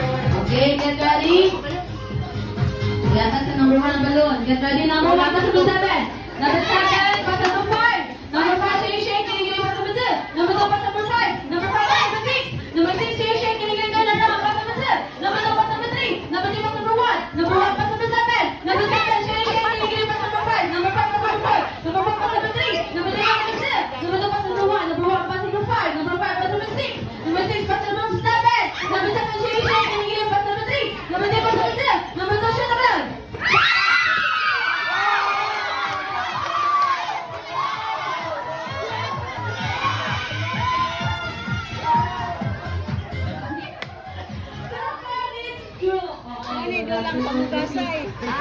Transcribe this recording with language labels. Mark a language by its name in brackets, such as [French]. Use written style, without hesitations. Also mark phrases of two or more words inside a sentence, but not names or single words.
[English] Okay, get ready. Lihat number 1 balloon. Get ready, number 1, pass number 7. Number 7, pass number 5. Number 5, shake, kiligili, pass number 2. Number 2, pass number 5. Number 5, number 6. Number 6, shake, kiligili, pass number 2. Number 2, pass number 3. Number 3, pass number 1. Number 1, pass number 7. Number 7, shake, kiligili, pass number 5. Number 5, pass number 5. Number 4, pass number 3. Number 3, pass number 2. Number 2, pass number 1. Number 1, pass number 5. Number 5, pass number 6. Number 6, pass number 7. Number 7, shake, kiligili, pass number 3. Number 3, pass number 2. Number 2, shoot around. Ini dolang pamukasay. Ha?